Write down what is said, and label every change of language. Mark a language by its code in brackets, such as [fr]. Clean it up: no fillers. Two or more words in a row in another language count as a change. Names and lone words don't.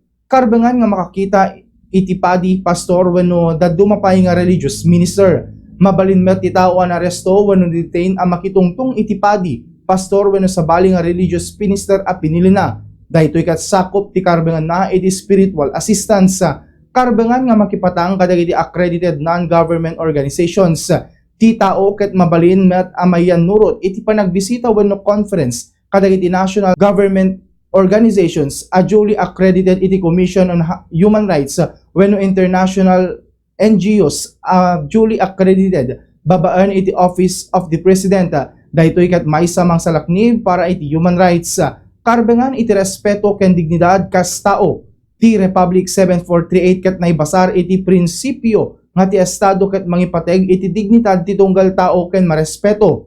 [ilo] Karbengan nga makakita iti padi pastor wenno daduma pay nga [en] religious minister. [ilo] Mabalin met ti tao an aresto wenno detain ang makitungtong itipadi pastor wenno sabali nga [en] religious minister [ilo] a pinilina. Daytoy ket sakop ti karbengan na iti [en] spiritual assistance. [ilo] Karbengan nga makipatang kadagiti [en] accredited non-government organizations. [ilo] Ti tao ket mabalin met amayan nurot iti panagbisita wenno conference kadagiti [en] national government organizations [ilo] a [en] duly accredited [ilo] iti Commission on Human Rights wenno [en] international NGOs duly accredited [ilo] babaan iti Office of the President. Daytoy ket maysa mang salaknib para iti [en] human rights. [ilo] Karbengan iti respeto ken dignidad kas tao. Ti Republic 7438 ket naibasar iti prinsipyo nga ti estado ket mangipateg iti dignidad ti tunggal tao ken marespeto.